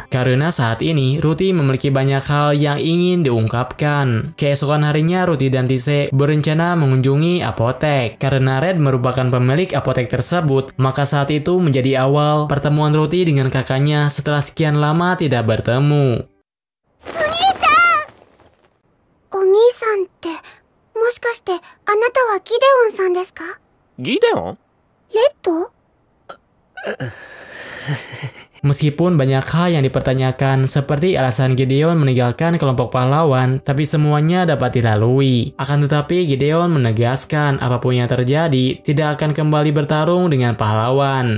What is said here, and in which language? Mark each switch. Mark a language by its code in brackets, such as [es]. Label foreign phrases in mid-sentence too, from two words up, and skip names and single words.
[id] Karena saat ini, Ruti memiliki banyak hal yang ingin diungkapkan. Keesokan harinya, Ruti dan Tise berencana mengunjungi apotek. Karena Red merupakan pemilik apotek tersebut, maka saat itu menjadi awal pertemuan Ruti dengan kakaknya setelah sekian lama tidak bertemu. [ja] Oni-sanってもしかしてあなたはギデオンさんですか？ギデオン？レッド？ [id] Meskipun banyak hal yang dipertanyakan seperti alasan Gideon meninggalkan kelompok pahlawan, tapi semuanya dapat dilalui. Akan tetapi Gideon menegaskan apapun yang terjadi tidak akan kembali bertarung dengan pahlawan.